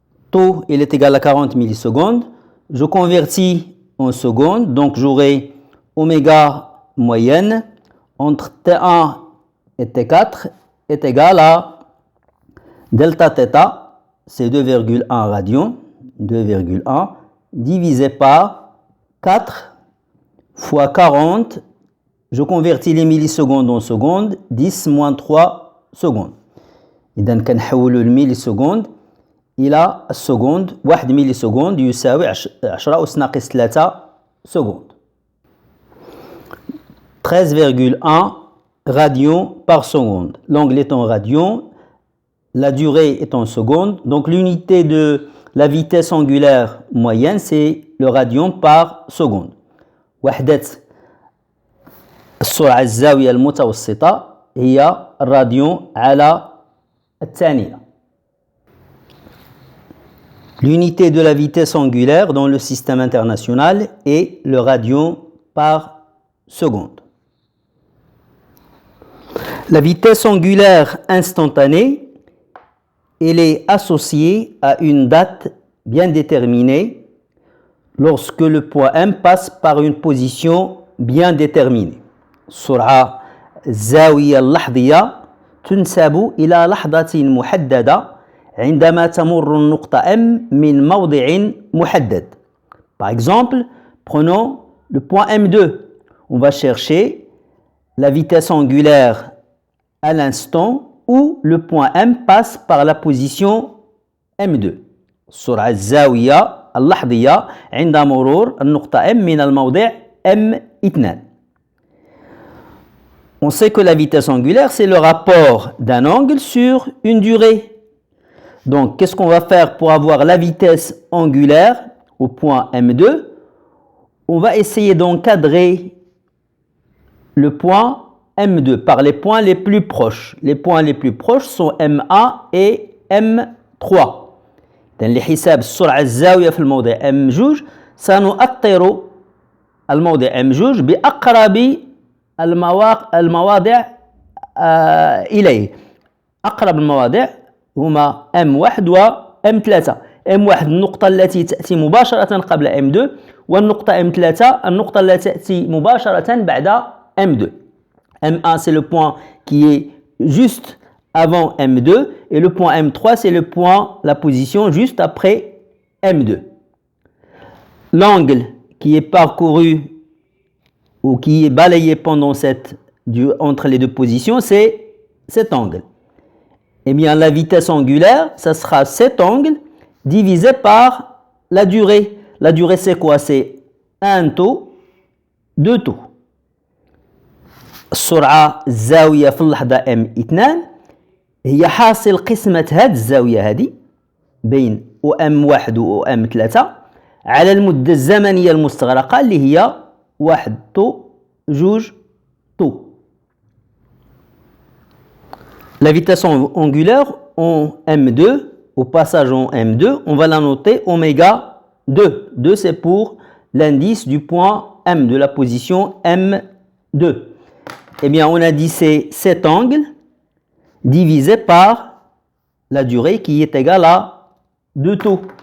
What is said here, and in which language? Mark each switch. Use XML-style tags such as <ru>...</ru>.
<fr>Taux, il est égal à 40 millisecondes. Je convertis en secondes, donc j'aurai oméga moyenne entre T1 et T4 est égal à delta θ, c'est 2,1 radian, 2,1 divisé par 4 fois 40. Je convertis les millisecondes en secondes, 10 moins 3 secondes.</fr> <ar>إذا كنحولوا الميليسكوند إلى السكوند. 1 ميليسكوند يساوي 10 أس ناقص 3 secondes.</ar> <fr>13,1 radians par seconde. L'angle est en radians, la durée est en secondes. Donc l'unité de la vitesse angulaire moyenne, c'est le radian par seconde.</fr> <ar>وحدة السرعة الزاوية المتوسطة هي الراديان على الثانية.</ar> <fr>L'unité de la vitesse angulaire dans le système international est le radian par seconde. La vitesse angulaire instantanée, elle est associée à une date bien déterminée lorsque le point M passe par une position bien déterminée.</fr> <ar>السرعة الزاوية اللحظية تنسب إلى لحظة محددة عندما تمر النقطة M من موضع محدد.</ar> <fr>Par exemple, prenons le point M2. On va chercher la vitesse angulaire à l'instant où le point M passe par la position M2.</fr> <ar>السرعة الزاوية اللحظية عند مرور النقطة M من الموضع M2.</ar> <fr>On sait que la vitesse angulaire, c'est le rapport d'un angle sur une durée. Donc, qu'est-ce qu'on va faire pour avoir la vitesse angulaire au point M2? On va essayer d'encadrer le point M2 par les points les plus proches. Les points les plus proches sont M1 et M3.</fr> <ar>لحساب السرعة الزاوية في الموضع M2 سنؤطر الموضع M2 بأقرب المواضع إليه. أقرب المواضع هما M1 و M3. M1 النقطة التي تأتي مباشرة قبل M2 والنقطة M3 النقطة التي تأتي مباشرة بعد M2.</ar> <fr>M1 c'est le point qui est juste avant M2 et le point M3 c'est le point, la position juste après M2. L'angle qui est parcouru ou qui est balayé pendant entre les deux positions, c'est cet angle. Eh bien, la vitesse angulaire, ça sera cet angle divisé par la durée. La durée, c'est quoi? C'est un taux, deux taux.</fr> <ar>السرعة الزاوية في اللحظة M2 هي حاصل قسمة هذه الزاوية هذه بين M1 و M3 على المدة الزمنية المستغرقة اللي هي 1 طو 2 طو.</ar> <fr>La vitesse angulaire en M2, au passage en M2, on va la noter oméga 2. 2 c'est pour l'indice du point M, de la position M2. Eh bien, on a dit c'est cet angle divisé par la durée qui est égale à 2 taux.</fr>